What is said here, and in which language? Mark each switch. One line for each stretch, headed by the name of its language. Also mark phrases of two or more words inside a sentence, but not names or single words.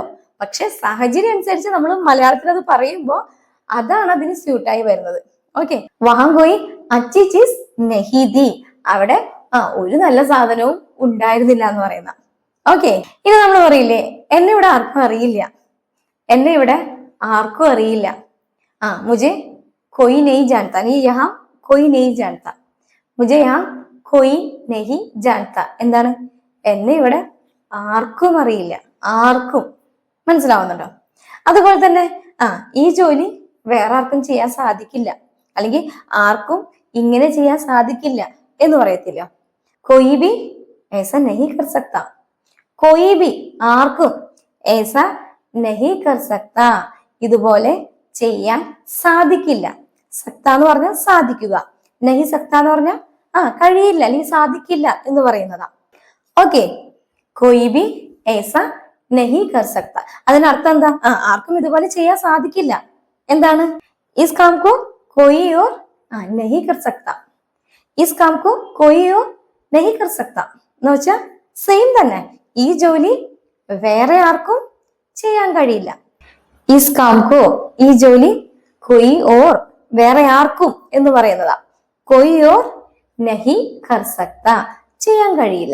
Malayalam: പക്ഷെ സാഹചര്യം അനുസരിച്ച് നമ്മൾ മലയാളത്തിൽ അത് പറയുമ്പോൾ അതാണ് അതിന് സ്യൂട്ടായി വരുന്നത്. ഓക്കെ,
Hindi: वहाँ कोई अच्छी चीज़ नहीं थी,
Malayalam: അവിടെ ഒരു നല്ല സാധനവും ഉണ്ടായിരുന്നില്ല എന്ന് പറയുന്ന. ഓക്കെ, ഇനി നമ്മൾ പറയില്ലേ, എന്നെ ഇവിടെ ആർക്കും അറിയില്ല, എന്നെ ഇവിടെ ആർക്കും അറിയില്ല.
Hindi: മുझे कोई नहीं जानता, नहीं यहाँ कोई नहीं जानता, मुझे यहाँ कोई नहीं जानता.
Malayalam: എന്താണ്? എന്നെ ഇവിടെ ആർക്കും അറിയില്ല, ആർക്കും. മനസ്സിലാവുന്നുണ്ടോ? അതുപോലെ തന്നെ ഈ ജോലി വേറെ ആർക്കും ചെയ്യാൻ സാധിക്കില്ല, അല്ലെങ്കിൽ ആർക്കും ഇങ്ങനെ ചെയ്യാൻ സാധിക്കില്ല എന്ന് പറയത്തില്ല.
Hindi: कोई भी ऐसा नहीं कर सकता, कोई भी ആർക്കും ऐसा नहीं कर सकता,
Malayalam: ഇതുപോലെ ചെയ്യാൻ സാധിക്കില്ല. സക്ത എന്ന് പറഞ്ഞാൽ സാധിക്കുക,
Hindi: नहीं सकता
Malayalam: എന്ന് പറഞ്ഞാൽ കഴിയില്ല അല്ലെങ്കിൽ സാധിക്കില്ല എന്ന് പറയുന്നതാ. ഓക്കെ,
Hindi: कोई भी ऐसा नहीं कर सकता,
Malayalam: അതിനർത്ഥം എന്താ? ആർക്കും ഇതുപോലെ ചെയ്യാൻ സാധിക്കില്ല. എന്താണ്?
Hindi: इस काम को कोई और नहीं कर सकता, इस काम को कोई और नहीं कर सकता
Malayalam: എന്ന് വെച്ചാൽ സെയിം തന്നെ, ഈ ജോലി വേറെ ആർക്കും ചെയ്യാൻ കഴിയില്ല.
Hindi: इस काम को,
Malayalam: ഈ ജോലി,
Hindi: कोई और
Malayalam: വേറെ ആർക്കും എന്ന് പറയുന്നതാ.
Hindi: कोई और नहीं कर सकता,
Malayalam: ചെയ്യാൻ കഴിയില്ല.